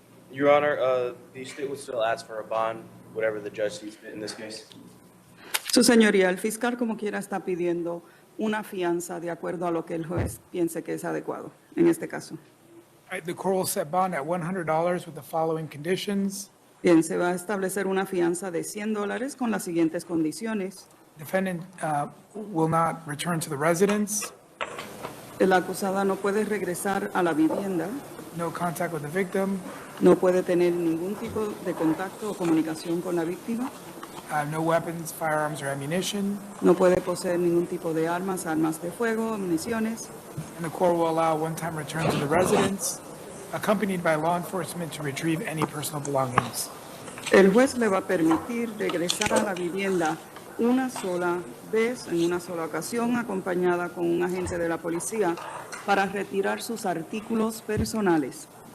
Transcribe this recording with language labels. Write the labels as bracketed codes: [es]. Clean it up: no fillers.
[en] Your Honor, the state would still ask for a bond, whatever the judge sees fit in this case. [es] Su señoría, el fiscal como quiera está pidiendo una fianza de acuerdo a lo que el juez piense que es adecuado en este caso. [en] All right, the court will set bond at $100 with the following conditions. [es] Bien, se va a establecer una fianza de $100 con las siguientes condiciones. [en] Defendant will not return to the residence. [es] La acusada no puede regresar a la vivienda. [en] No contact with the victim. [es] No puede tener ningún tipo de contacto o comunicación con la víctima. [en] No weapons, firearms, or ammunition. [es] No puede poseer ningún tipo de armas, armas de fuego, municiones. [en] And the court will allow one-time return to the residence, accompanied by law enforcement to retrieve any personal belongings. [es] El juez le va a permitir regresar a la vivienda una sola vez, en una sola ocasión, acompañada con un agente de la policía para retirar sus artículos personales.